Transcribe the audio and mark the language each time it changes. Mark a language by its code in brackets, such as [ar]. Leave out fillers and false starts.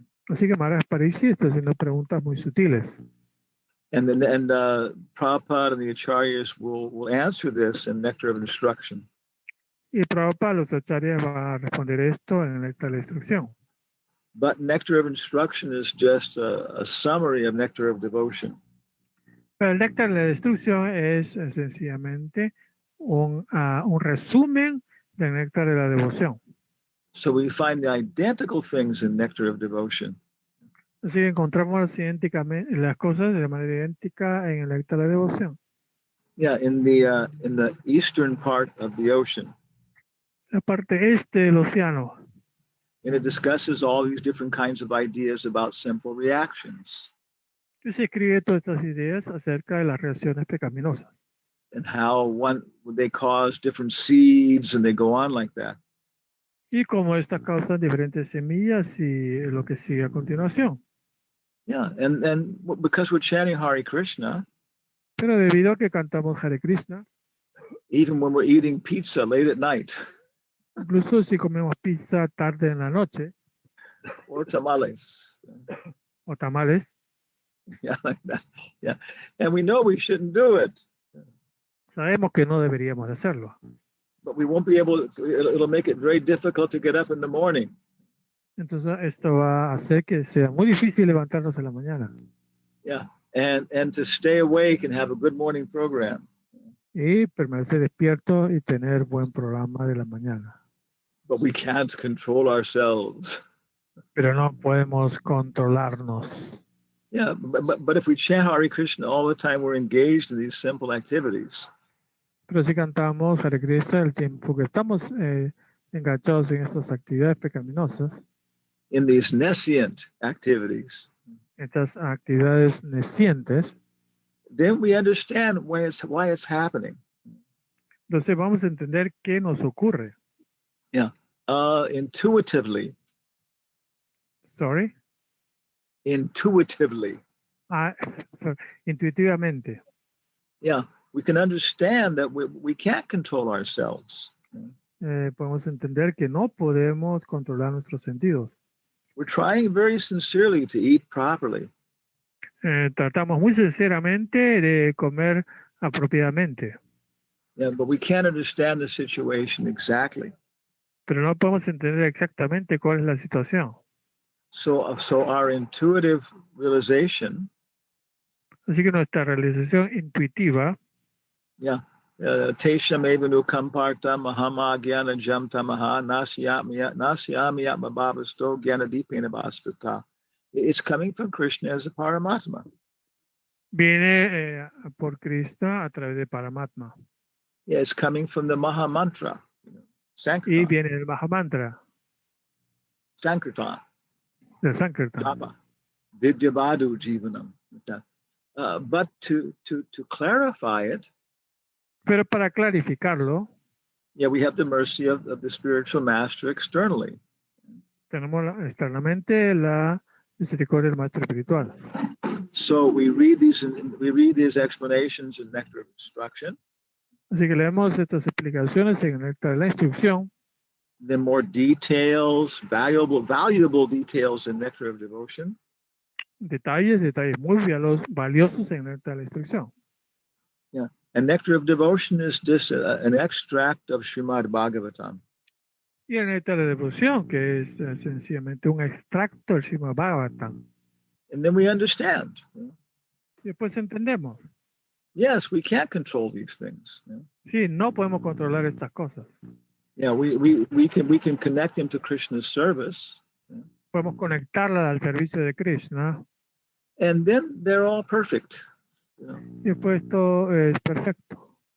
[es] Así que Maharaj Parikshit está haciendo preguntas muy sutiles. [en] And Prabhupada and the Acharyas will answer this in Nectar of Instruction. [es] Y Prabhupada, los acharyas van a responder esto en el Néctar de la Instrucción. [en] But Nectar of Instruction is just a summary of Nectar of Devotion. [es] Pero el Néctar de la Instrucción es sencillamente un resumen del Néctar de la Devoción. [en] So we find the identical things in Nectar of Devotion. [es] Así que encontramos idénticamente las cosas de manera idéntica en el acto de la devoción. [en] Yeah, in the eastern part of the ocean, [es] La parte este del océano, [en] and it discusses all these different kinds of ideas about sinful reactions [es] que se escribe todas estas ideas acerca de las reacciones pecaminosas [en] and how they cause different seeds and they go on like that. [es] y cómo estas causan diferentes semillas y lo que sigue a continuación. [en] Yeah, and because we're chanting Hare Krishna, [es] Pero debido a que cantamos Hare Krishna, [en] even when we're eating pizza late at night [es] incluso si comemos pizza tarde en la noche [en] or tamales, [es] o tamales, [en] yeah, like that, yeah, and we know we shouldn't do it, [es] sabemos que no deberíamos de hacerlo. [en] but we won't be able. It'll make it very difficult to get up in the morning. [es] Entonces esto va a hacer que sea muy difícil levantarnos en la mañana [en] Yeah, and to stay awake and have a good morning program. [es] y permanecer despierto y tener buen programa de la mañana. [en] But we can't control ourselves. [es] Pero no podemos controlarnos. [en] Yeah, but if we chant Hare Krishna all the time, we're engaged in these simple activities. [es] Pero si cantamos Hare Krishna el tiempo que estamos enganchados en estas actividades pecaminosas, [en] In these nescient activities, [es] estas actividades nescientes, [en] then we understand why it's happening. [es] entonces vamos a entender qué nos ocurre. [en] Intuitively, Sorry. intuitively. [es] Intuitivamente. [en] Yeah, we can understand that we can't control ourselves. [es] Podemos entender que no podemos controlar nuestros sentidos. [en] We're trying very sincerely to eat properly, [es] Tratamos muy sinceramente de comer apropiadamente, [en] yeah, but we can't understand the situation exactly. [es] pero no podemos entender exactamente cuál es la situación. [en] So our intuitive realization, [es] Así que nuestra realización intuitiva, [sa] yeah, Tesham evanu kamparta mahama gyana jam tamaha nasyami atma bhavasto gyana dipena bhastata. [en] It's coming from Krishna as a Paramatma. [es] viene por Cristo a través de Paramatma [en] Yeah, it's coming from the Maha Mantra, [es] y Sankirtan, viene del Mahamantra, Sankirtan, del Sankirtan. [sa] Japa, Vidyavadu Jivanam. [en] But to clarify it, [es] Pero para clarificarlo, [en] yeah, we have the mercy of the spiritual master externally. [es] tenemos externamente la misericordia del Maestro Espiritual. [en] So we read these explanations in Nectar of Instruction, [es] Así que leemos estas explicaciones en el Nectar de la Instrucción, [en] then more details, valuable details in Nectar of Devotion, [es] detalles muy valiosos en el Nectar de la Instrucción. [en] yeah. And Nectar of Devotion is just an extract of Srimad Bhagavatam. [es] Y el Nectar de Devoción, que es sencillamente un extracto del Srimad Bhagavatam. [en] And then we understand. [es] Y después entendemos, [en] Yes, we can't control these things. [es] sí, no podemos controlar estas cosas. [en] Yeah, we can connect them to Krishna's service, [es] Podemos conectarlas al servicio de Krishna [en] and then they're all perfect. [es] y después todo es perfecto.